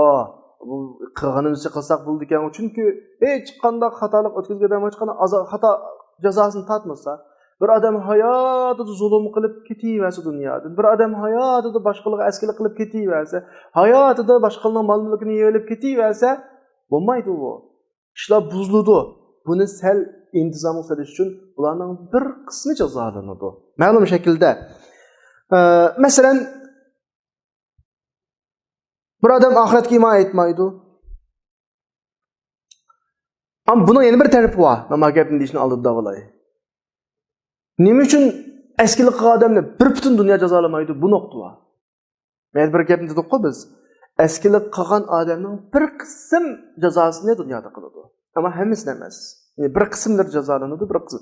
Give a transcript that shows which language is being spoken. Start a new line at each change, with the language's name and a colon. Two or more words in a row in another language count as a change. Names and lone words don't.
Uzbek: Bu qilganimizni qilsak bo'ladi ekan. Chunki hech qanday xatolik o'tkazgandan hech qanday xato jazosini tatmasa, bir odam hayotida zulm qilib ketaversa dunyoda, bir odam hayotida boshqalarga askilik qilib ketaversa, hayotida boshqalarning mol-mulkini yeyib ketaversa, bo'lmaydi bu. Ishlar buziladi. Buni sal intizom qilish uchun ularning bir qismi jazolanadi. Ma'lum shaklda. Masalan, bir odam oxiratga iymon etmaydi.
Turkish: Ama bunun yeni bir tarafi var.
Uzbek: Ama gapni deyishni oldida bo'lay. Nima uchun eskilik qilgan odamni bir butun dunyo jazolamaydi? Bu nuqta var. Men bir gapni dedik-ku biz. Eskilik qilgan odamning bir qism jazosini dunyoda qiladi. Ama hammasini emas. Yani bir qismlar jazolanadi, bir qism.